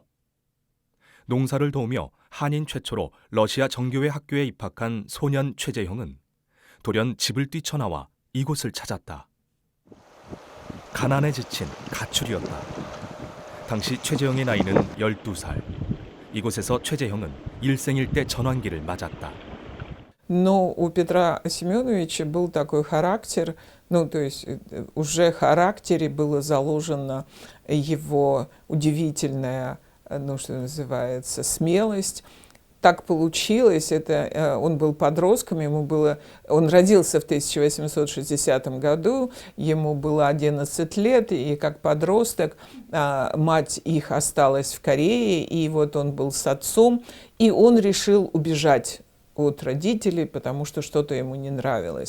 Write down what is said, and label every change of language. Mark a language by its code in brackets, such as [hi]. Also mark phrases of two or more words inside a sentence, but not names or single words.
[ko] 농사를 도우며 한인 최초로 러시아 정교회 학교에 입학한 소년 최재형은 돌연 집을 뛰쳐나와 이곳을 찾았다. 가난에 지친 가출이었다. 당시 최재형의 나이는 12살. 이곳에서 최재형은 일생일 대 전환기를 맞았다. [ru] Но у Петра Семеновича был такой характер, ну, то есть уже в характере было заложено его удивительная, ну, что называется, смелость. Так получилось, он был подростком, он родился в 1860 году, ему было 11 лет, и как подросток мать их осталась в Корее, и вот он был с отцом, и он решил убежать от родителей, потому что что-то ему не нравилось.